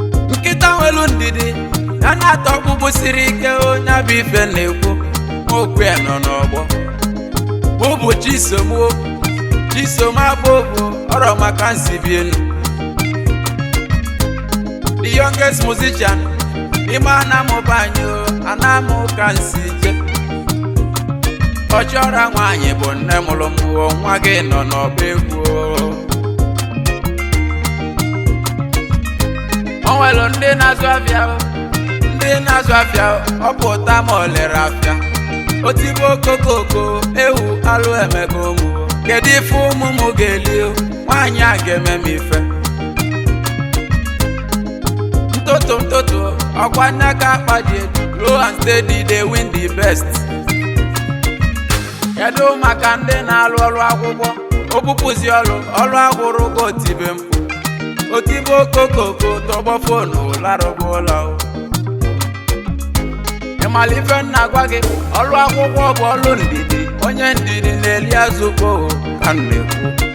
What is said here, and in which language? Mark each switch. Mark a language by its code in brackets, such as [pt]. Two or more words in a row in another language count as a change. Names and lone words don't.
[ig] Nkịta nwelu ndidi, ya na-ata ọkpụkpụ siri ike, o, ya bụ ife na-ekwu. Okwu ya nọ n'ọgbọ. Mụ bụ Chisom, o. Chisom Agbogu, ọrọ maka nsi bi enu. [en] The youngest musician, [ig] ime ana m bụ anyị, o, ana m ka nsi je. Ọchịọra nwaanyị bụ nne mụrụ m, o, nwa gị nọ n'ọba egwu, o. O nwelu ndị na-azụ afịa o, ndị na-azụ afịa o, ọ pụta ma o lere afịa. O tibe okokoko, ewu alụ emego mụ. Kedu ife ụmụ mụ ga-eli o? Nwaanyị a ga-eme m ife. Ntụtụ, ntụtụ, ọkwa nne ka akpa dị elu. [en] Slow and steady, they win the best. [ig] Kedu maka ndị na-alụ ọrụ akwụkwọ? O bupụzi ọlụ, ọlụ agwụrụ ka o tibe mkpu. O tibe okokoko, tọgbọ fonu, larụba ụlọ o. Ị mara ife m na-agwa gị? Ọlụ akwụkwọ bụ ọlụ ndidi. Onye ndidi na-eli azụ kpo o, ka m na-ekwu.